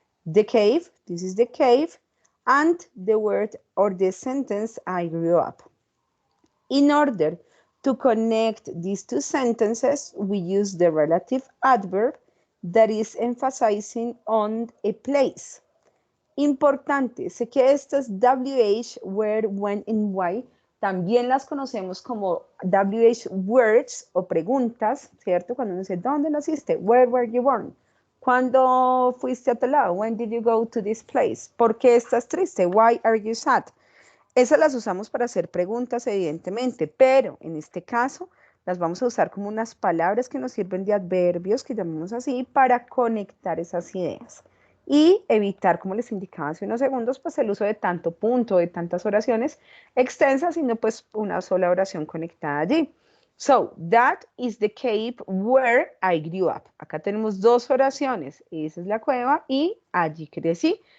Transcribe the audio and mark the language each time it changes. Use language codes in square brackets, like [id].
[en] The cave, this is the cave, and the word or the sentence I grew up. In order to connect these two sentences, we use the relative adverb that is emphasizing on a place. [es] Importante, sé que estas WH, [en] where, when, and why, [es] también las conocemos como WH words o preguntas, ¿cierto? Cuando uno dice, ¿dónde naciste? [en] Where were you born? [es] ¿Cuándo fuiste a tal lado? [en] When did you go to this place? [es] ¿Por qué estás triste? [en] Why are you sad? [es] Esas las usamos para hacer preguntas, evidentemente, pero en este caso las vamos a usar como unas palabras que nos sirven de adverbios, que llamamos así, para conectar esas ideas y evitar, como les indicaba hace unos segundos, pues el uso de tanto punto, de tantas oraciones extensas, sino pues una sola oración conectada allí. [en] So, that is the cave where I grew up. [es] Acá tenemos 2 oraciones. Esa es la cueva y allí crecí.